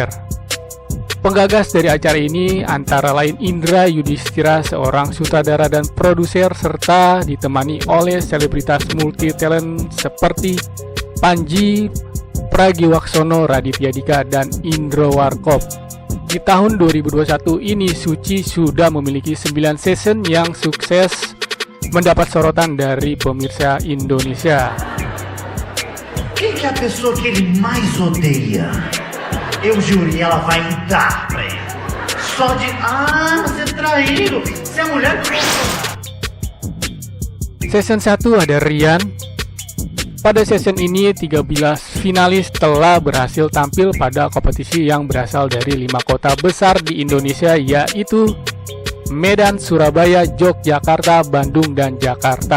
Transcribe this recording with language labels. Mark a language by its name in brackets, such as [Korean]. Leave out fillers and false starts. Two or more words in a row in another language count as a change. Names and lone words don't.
[Indonesian] Penggagas dari acara ini antara lain Indra Yudhistira, seorang sutradara dan produser, serta ditemani oleh selebritas multi talent seperti Panji Pragiwaksono, Raditya Dika, dan Indro Warkop. Di tahun 2021 ini Suci sudah memiliki 9 season yang sukses mendapat sorotan dari pemirsa Indonesia. [Portuguese] Quem que é a pessoa que ele mais odeia? Eu juro, ela vai entrar pra ele. Só de... você é traído. Você é mulher... [Indonesian] Season 1 ada Rian. Pada season ini 13 finalis telah berhasil tampil pada kompetisi yang berasal dari 5 kota besar di Indonesia, yaitu Medan, Surabaya, Yogyakarta, Bandung, dan Jakarta.